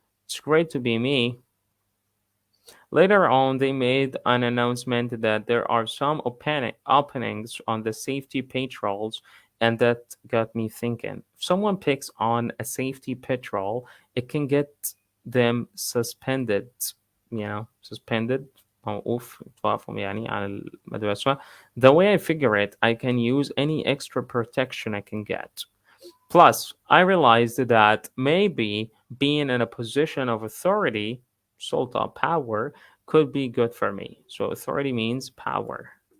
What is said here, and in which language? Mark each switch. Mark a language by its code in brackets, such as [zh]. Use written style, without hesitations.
[en] It's great to be me. Later on, they made an announcement that there are some openings on the safety patrols, and that got me thinking. If someone picks on a safety patrol, it can get them suspended. Suspended. [ar] موقوف توقفهم يعني عن المدرسة. [en] The way I figure it, I can use any extra protection I can get. Plus, I realized that maybe being in a position of authority, sulta, power, could be good for me. So authority means power.